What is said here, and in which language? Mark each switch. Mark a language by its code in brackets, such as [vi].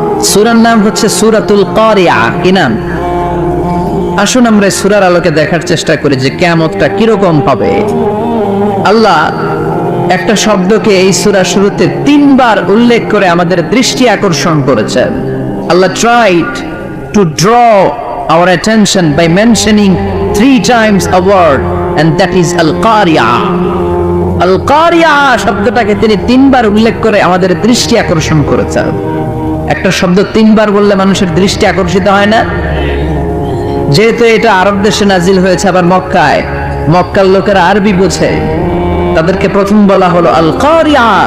[bn] সূরার নাম হচ্ছে সূরাতুল কারিয়া। কি নাম? আসুন আমরা সূরার আলোকে দেখার চেষ্টা করি যে কিয়ামতটা কিরকম হবে। আল্লাহ একটা শব্দকে এই সূরা শুরুতে 3 বার উল্লেখ করে আমাদের দৃষ্টি আকর্ষণ করেছেন। [en] Allah tried to draw our attention by mentioning 3 times a word, and that is al-qari'a. [bn] al-qari'a শব্দটাকে তিনি 3 বার উল্লেখ করে আমাদের দৃষ্টি আকর্ষণ করেছেন। একটা শব্দ 3 বার বললে মানুষের দৃষ্টি আকর্ষিত হয় না? যেহেতু এটা আরব দেশে নাজিল হয়েছে, আবার মক্কায়, মক্কার লোকেরা আরবি বোঝে, তাদেরকে প্রথম বলা হলো আল কারিয়া।